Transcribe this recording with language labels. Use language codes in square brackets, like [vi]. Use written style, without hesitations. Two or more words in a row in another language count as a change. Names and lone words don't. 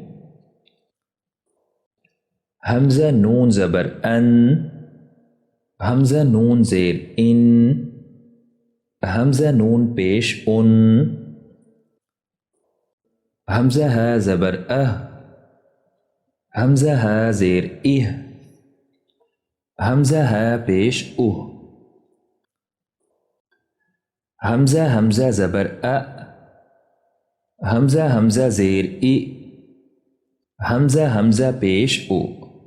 [ur] حمزہ نون زبر ان، حمزہ نون زیر ان، حمزہ نون پیش ان۔ حمزہ ہا زبر اہ، حمزہ ہا زیر اہ، حمزہ ہے پیش او، حمزہ حمزہ زبر ا، حمزہ حمزہ زیر ای، حمزہ حمزہ پیش او.